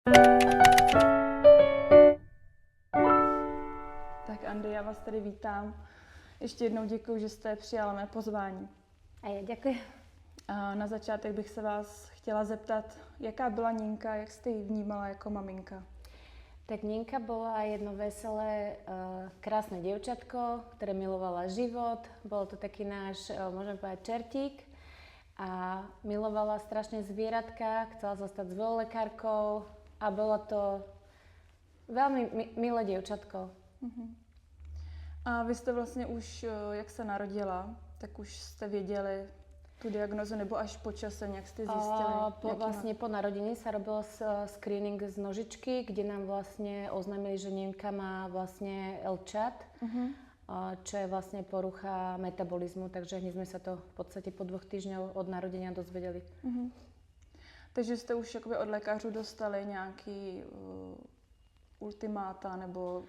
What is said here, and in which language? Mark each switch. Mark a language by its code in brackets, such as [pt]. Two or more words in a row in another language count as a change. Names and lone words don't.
[cs] Tak Andy, já vás tady vítám. Ještě jednou děkuji, že jste přijala mé pozvání. [sk] A ja ďakujem. [cs] A na začátek bych se vás chtěla zeptat, jaká byla Ninka, jak jste ji vnímala jako maminka? [sk] Tak Ninka bola jedno veselé, krásne dievčatko, ktoré milovala život. Bolo to taký náš, môžem povedať, čertík. A milovala strašne zvieratka, chcela sa stať zvoolekárkou a bolo to veľmi milé dievčatko. [cs] A vy jste vlastně už, jak se narodila, tak už jste věděli tu diagnozu, nebo až po čase nějak jste zjistili? [sk] Vlastne po narodení sa robil screening z nožičky, kde nám vlastne oznámili, že Ninka má vlastne LCHAT, čo je vlastne porucha metabolizmu, takže hneď sme sa to v podstate po 2 týždňoch od narodenia dozvedeli. [cs] Takže jste už jakoby od lékařů dostali nějaký ultimáta, nebo...